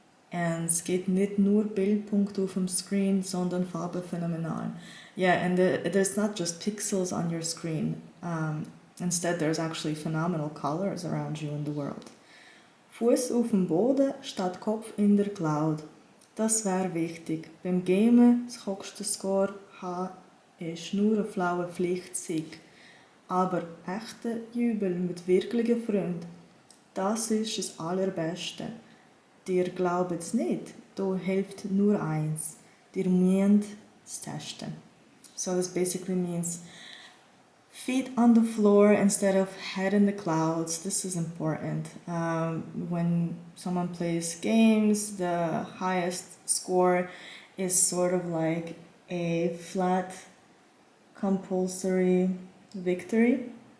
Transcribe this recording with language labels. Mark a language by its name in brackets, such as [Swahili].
[English] And [German] es gibt nicht nur Bildpunkte auf dem Screen, sondern Farbenphänomenal. [English] Yeah, and there's not just pixels on your screen. Instead, there's actually phenomenal colors around you in the world. [German] Fuß auf dem Boden statt Kopf in der Cloud. Das wäre wichtig. Beim Gamen das höchste Score haben ist nur eine flaue Pflichtsieg. Aber echte Jubel mit wirklichen Freunden, das ist das Allerbeste. Dir glaubt's nicht, da hilft nur eins. Dir müsst es testen. [English] So this basically means feet on the floor instead of head in the clouds. This is important. When someone plays games, the highest score is sort of like a flat, compulsory victory.